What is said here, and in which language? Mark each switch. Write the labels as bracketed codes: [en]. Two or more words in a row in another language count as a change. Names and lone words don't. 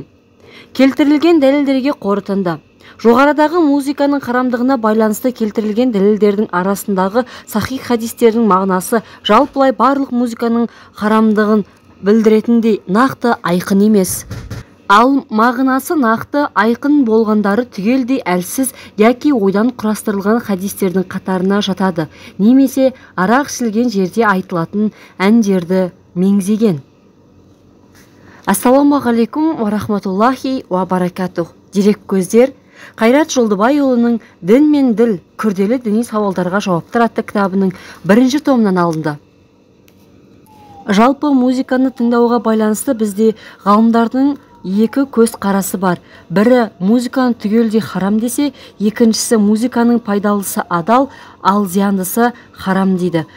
[kk] Келтірілген дәлелдерге қорытынды. Жоғарыдағы музыканың харамдығына байланысты келтірілген дәлелдердің арасындағы сахих хадистердің мағынасы жалпылай барлық музыканың харамдығын білдіретіндей нақты айқын емес. Ал мағынасы нақты айқын болғандары түгелдей әлсіз яки ойдан құрастырылған хадистердің қатарына жатады, немесе арақ ішілген жерде айтылатын әндерді меңзеген. [ar] السلام عليكم ورحمة الله وبركاته. [kk] Дерек көздер Қайрат Жолдыбайұлының «Дін мен діл. Күрделі діни сауалдарға жауаптар» атты кітабының 1-ші томынан алынды. Жалпы музыканы тыңдауға байланысты бізде ғалымдардың екі көз қарасы бар. Бірі музыканы түгелдей харам десе, екіншісі музыканың пайдалысы адал, ал зияндысы харам дейді.